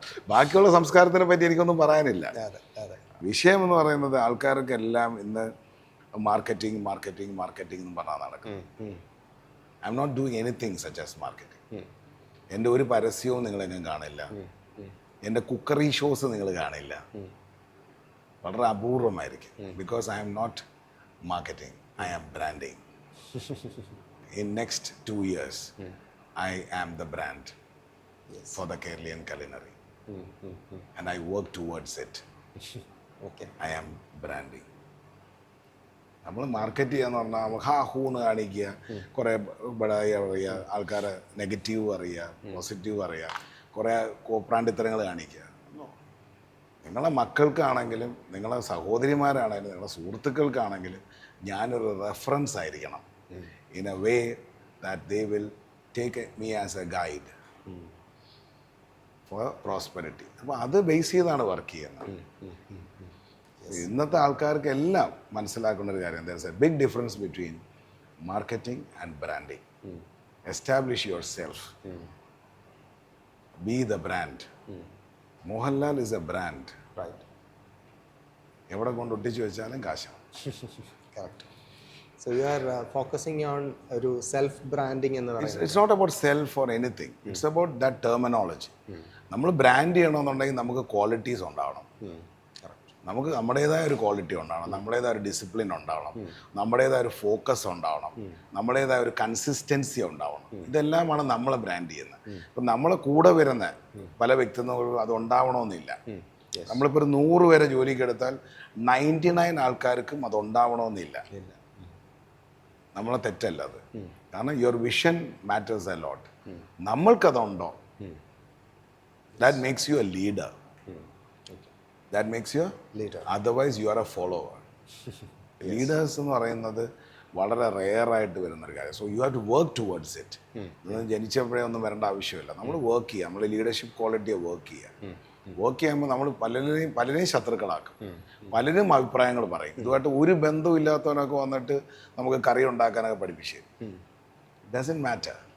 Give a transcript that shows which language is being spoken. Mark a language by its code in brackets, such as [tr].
[ml] ബാക്കിയുള്ള സംസ്കാരത്തിനെ പറ്റി എനിക്കൊന്നും പറയാനില്ല. വിഷയം എന്ന് പറയുന്നത് ആൾക്കാർക്കെല്ലാം ഇന്ന് മാർക്കറ്റിംഗ് എന്ന് പറഞ്ഞാൽ നടക്കും. [en] I'm not doing anything such as marketing. [ml] എൻ്റെ ഒരു പരസ്യവും നിങ്ങളെങ്ങും കാണില്ല, എൻ്റെ കുക്കറി ഷോസ് നിങ്ങൾ കാണില്ല, വളരെ അപൂർവമായിരിക്കും. [en] Because I'm not marketing, I am branding. In next 2 years, I am the brand for the Keralian culinary, and I work towards it. Okay. I am branding. [ml] നമ്മൾ market ചെയ്യാന്ന് പറഞ്ഞാൽ നമുക്ക് ഹൂന്ന് കാണിക്കുക, കുറേ ബടായി പറയുക, ആൾക്കാരെ നെഗറ്റീവ് പറയുക, പോസിറ്റീവ് പറയുക, കുറേ കോപ്രാണ്ടിത്തരങ്ങൾ കാണിക്കുക. നിങ്ങളെ മക്കൾക്കാണെങ്കിലും നിങ്ങളെ സഹോദരിമാരാണെങ്കിലും നിങ്ങളുടെ സുഹൃത്തുക്കൾക്കാണെങ്കിലും ഞാനൊരു റെഫറൻസ് ആയിരിക്കണം. [en] In a way that they will take me as a guide for prosperity. [ml] അപ്പോൾ അത് ബേസ് ചെയ്താണ് വർക്ക് ചെയ്യുന്നത്. ഇന്നത്തെ ആൾക്കാർക്ക് എല്ലാം മനസ്സിലാക്കുന്ന ഒരു കാര്യം, [en] there is a big difference between marketing and branding. Establish yourself. Be the brand. Mohanlal is a brand. Right. [ml] എവിടെ കൊണ്ട് ഒട്ടിച്ചു വെച്ചാലും കാശാണ്. [en] Correct. So you are focusing on [ml] ഒരു സെൽഫ് ബ്രാൻഡിങ് എന്ന് പറയുന്നത്. [en] It's not about self or anything. It's about that terminology. [ml] നമ്മൾ brand ചെയ്യണമെന്നുണ്ടെങ്കിൽ നമുക്ക് ക്വാളിറ്റീസ് ഉണ്ടാവണം. നമുക്ക് നമ്മുടേതായ ഒരു ക്വാളിറ്റി ഉണ്ടാവണം, നമ്മുടേതായ ഒരു ഡിസിപ്ലിൻ ഉണ്ടാവണം, നമ്മുടേതായ ഒരു ഫോക്കസ് ഉണ്ടാവണം, നമ്മുടേതായ ഒരു കൺസിസ്റ്റൻസി ഉണ്ടാവണം. ഇതെല്ലാമാണ് നമ്മളെ ബ്രാൻഡ് ചെയ്യുന്നത്. ഇപ്പം നമ്മളെ കൂടെ വരുന്ന പല വ്യക്തിത്വങ്ങളും അത് ഉണ്ടാവണമെന്നില്ല. നമ്മളിപ്പോൾ ഒരു 100 പേരെ ജോലിക്ക് എടുത്താൽ 99 ആൾക്കാർക്കും അത് ഉണ്ടാവണമെന്നില്ല. നമ്മളെ തെറ്റല്ല അത്. കാരണം [en] Your vision matters a lot. [ml] നമ്മൾക്കതുണ്ടോ, [en] That makes you a leader. That makes you a leader. Otherwise you are a follower. Yes. Leaders [ml] എന്ന് പറയുന്നത് വളരെ റെയറായിട്ട് വരുന്നൊരു കാര്യം. [en] So you have to work towards it. [ml] ജനിച്ചപ്പോഴേ ഒന്നും വരേണ്ട ആവശ്യമില്ല. നമ്മൾ വർക്ക് ചെയ്യുക, നമ്മൾ ലീഡർഷിപ്പ് ക്വാളിറ്റിയെ വർക്ക് ചെയ്യുക. വർക്ക് ചെയ്യുമ്പോൾ നമ്മൾ പലരെയും ശത്രുക്കളാക്കും, പലരും അഭിപ്രായങ്ങൾ പറയും. ഇതുമായിട്ട് ഒരു ബന്ധവും ഇല്ലാത്തവനൊക്കെ വന്നിട്ട് നമുക്ക് കറി ഉണ്ടാക്കാനൊക്കെ പഠിപ്പിച്ചു തരും. [en] Doesn't matter.